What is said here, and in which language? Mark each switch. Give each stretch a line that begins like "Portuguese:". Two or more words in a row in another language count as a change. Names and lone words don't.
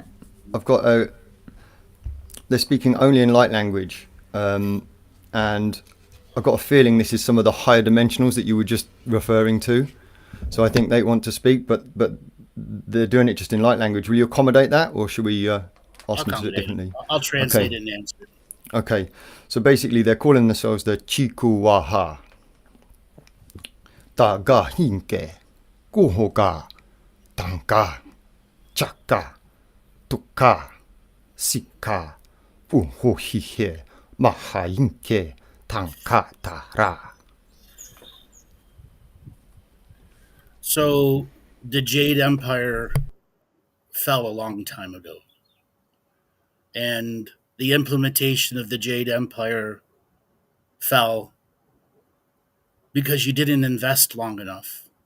English: I've got they're speaking only in light language, and I've got a feeling this is some of the higher dimensionals that you were just referring to. So I think they want to speak, but they're doing it just in light language. Will you accommodate that, or should we ask them to do it differently? I'll translate it and answer it. Okay, so basically they're calling themselves the Chikuwaha. Ta ga hinke, kuhoga, tanka, chaka, tuka, sika, puhohihe, mahainke, tanka tara. So the Jade Empire fell a long time ago. And the implementation of the Jade Empire fell because you didn't invest long enough.